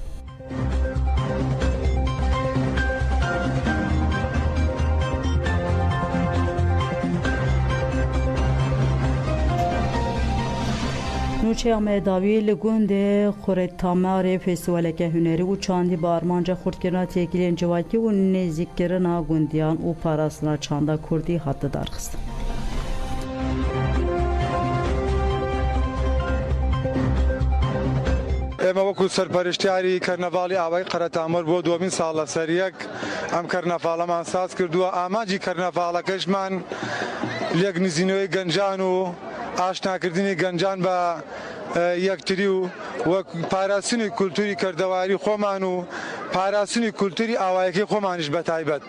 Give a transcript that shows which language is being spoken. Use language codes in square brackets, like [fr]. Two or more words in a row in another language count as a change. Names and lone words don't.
[ku] Nûçeya Mehedawî li gundê Xurêtamarê festîvaleke hunerî û çandî bi armanca xurtkirina têkiliyên civakî û nêzîkkirina gundiyan û parastina çanda Kurdî hate darxistin. [ckb] ئێمە وەکو سەرپەرشتیاری کەرنەڤاڵی ئاوای قەرەتامەر بۆ دووەمین ساڵە سەریەک ئەم کەرنەڤاڵەمان ساز کردووە. ئامانجی کەرنەڤاڵەکەشمان لێک نزینەوەی گەنجان و ئاشناکردنی گەنجان بە یەکتری و وەک پاراستنی کولتوری کردەواری خۆمان و پاراستنی کولتوری ئاوایەکەی خۆمانیش بە تایبەت.